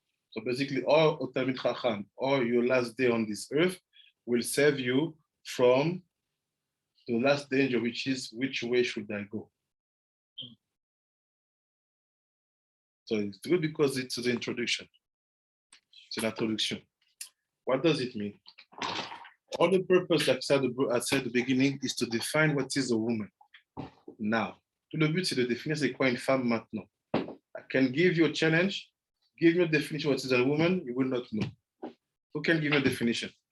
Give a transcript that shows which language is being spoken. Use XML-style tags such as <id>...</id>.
<en>So basically, all Talmid Chacham, or your last day on this earth, will save you from the last danger, which is which way should I go? So it's good because it's the introduction. It's an introduction. What does it mean? All the purpose, like I said at the beginning, is to define what is a woman.</en> <fr>Now, tout le but, c'est de définir c'est quoi une femme maintenant.</fr> <en>I can give you a challenge, give me a definition what is a woman, you will not know. Who can give me a definition?</en>